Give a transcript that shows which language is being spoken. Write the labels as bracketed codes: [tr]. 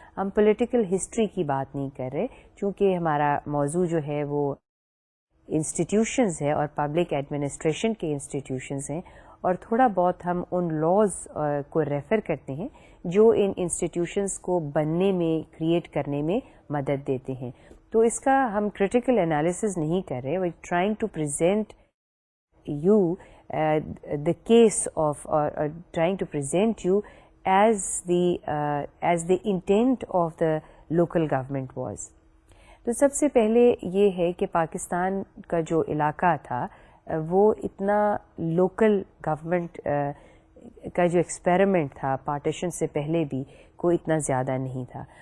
[ur] ہم political history کی بات نہیں کر رہے, چونکہ ہمارا موضوع جو ہے وہ انسٹیٹیوشنز ہے اور پبلک ایڈمنسٹریشن کے انسٹیٹیوشنز ہیں, اور تھوڑا بہت ہم ان لاز کو ریفر کرتے ہیں جو ان انسٹیٹیوشنز کو بننے میں, کریٹ کرنے میں مدد دیتے ہیں. تو اس کا ہم کریٹیکل انالیسز نہیں کر رہے, [en] We trying to present you the case of or trying to present you as the intent of the local government was. [ur] تو سب سے پہلے یہ ہے کہ پاکستان کا جو علاقہ تھا وہ اتنا لوکل گورنمنٹ کا جو ایکسپیریمنٹ تھا پارٹیشن سے پہلے بھی کوئی اتنا زیادہ نہیں تھا.